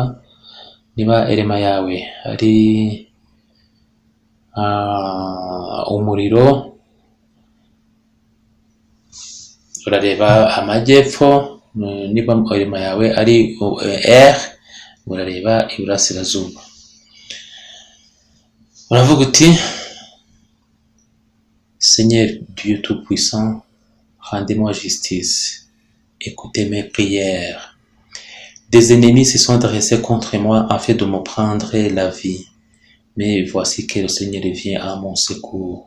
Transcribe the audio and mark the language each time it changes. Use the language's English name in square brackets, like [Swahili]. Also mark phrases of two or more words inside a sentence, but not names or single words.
[Kinyarwanda] Niba elema yawe ari umuriro, urareba amajyepfo. niba orema yawe ari R, urareba iburasirazuba, uravuga uti [French] Seigneur Dieu Tout-Puissant, rendez-moi justice, écoutez mes prières. Des ennemis se sont dressés contre moi afin de me prendre la vie. Mais voici que le Seigneur vient à mon secours.